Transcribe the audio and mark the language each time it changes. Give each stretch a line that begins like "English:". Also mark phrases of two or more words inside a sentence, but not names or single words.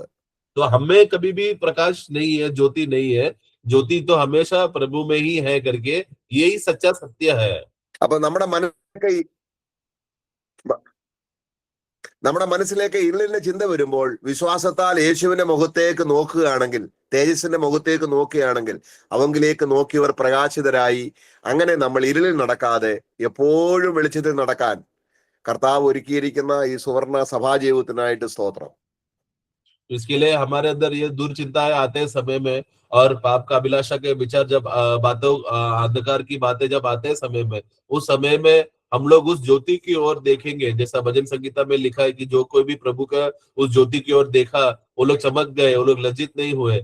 Hindi: तो हमें कभी भी प्रकाश नहीं है, ज्योति नहीं है, ज्योति तो हमेशा प्रभु में ही है करके, यही सच्चा सत्य है।
Malayalam: അപ്പൊ നമ്മുടെ മനസ്സിലേക്ക് ഇരുളിന്റെ ചിന്ത വരുമ്പോൾ വിശ്വാസത്താൽ യേശുവിന്റെ മുഖത്തേക്ക് നോക്കുകയാണെങ്കിൽ, തേജസ്സിന്റെ മുഖത്തേക്ക് നോക്കുകയാണെങ്കിൽ, അവങ്കിലേക്ക് നോക്കിയവർ പ്രകാശിതരായി, അങ്ങനെ നമ്മൾ ഇരുളിൽ നടക്കാതെ എപ്പോഴും വെളിച്ചത്തിൽ നടക്കാൻ കർത്താവ് ഒരുക്കിയിരിക്കുന്ന ഈ സുവർണ സഭാജീവിതത്തിനായിട്ട് സ്തോത്രം.
Hindi: इसके लिए हमारे अंदर ये दुर्चिंताएं आते समय में, और पाप का अभिलाषा के विचार जब अंधकार की बातें जब आते समय में, उस समय में हम लोग उस ज्योति की ओर देखेंगे, जैसा भजन संगीता में लिखा है कि जो कोई भी प्रभु का उस ज्योति की ओर देखा, वो लोग चमक गए, वो लोग लज्जित नहीं हुए।